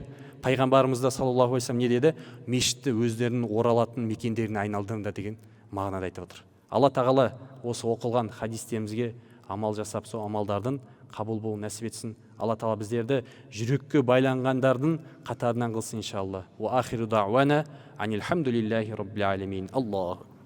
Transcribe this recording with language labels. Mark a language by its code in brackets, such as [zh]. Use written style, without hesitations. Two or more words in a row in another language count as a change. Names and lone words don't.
[kk] Пайғамбарымыз да [ar] صلى الله عليه وسلم [kk] не деді? Мешітті өздерінің оралатын мекендеріне айналдырыңдар деген мағынада айтып отыр. Алла тағала осы оқылған хадистерімізге амал жасап, сол амалдардың қабыл болуын нәсіп етсін. Алла тағала біздерді жүрекке байланғандардың қатарынан қылсын иншалла. [ar] وآخر دعوانا أن الحمد لله رب العالمين. Аллаху